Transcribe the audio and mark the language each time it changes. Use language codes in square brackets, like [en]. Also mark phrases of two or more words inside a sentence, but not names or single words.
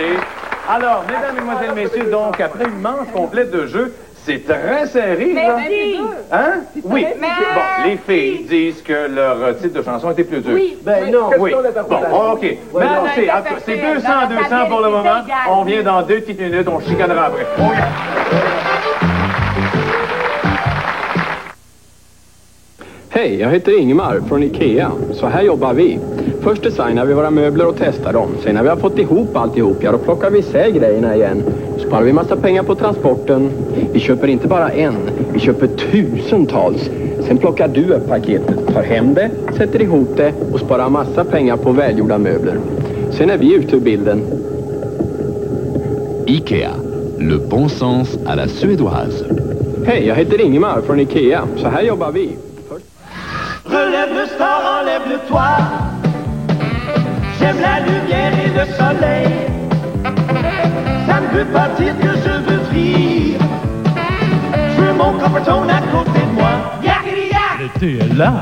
[fr] Alors, mesdames, mesdemoiselles, messieurs, donc, après une manche complète de jeu, c'est très serré, là. Merci. Hein? Oui. Merci. Bon, les filles disent que leur titre de chanson était plus dur. Oui. Ben non. Oui. Bon, OK. Mais alors, c'est 200 pour le moment. On vient dans 2 petites minutes. On chicanera après. [sv] Hej, jag heter Ingmar från Ikea. Så här jobbar vi. Först designar vi våra möbler och testar dem. Sen när vi har fått ihop alltihop, ja då plockar vi isär grejerna igen. Sparar vi massa pengar på transporten. Vi köper inte bara en, vi köper tusentals. Sen plockar du upp paketet, tar hem det, sätter ihop det och sparar massa pengar på välgjorda möbler. Sen är vi ute ur bilden. [fr] Ikea, le bon sens à la suédoise. [sv] Hej, jag heter Ingmar från Ikea. Så här jobbar vi. [fr] Relève le star, enlève le toit. J'aime la lumière et le soleil. Ça ne veut pas dire que je veux fuir. Je veux mon Coppertone à côté de moi. L'été est là.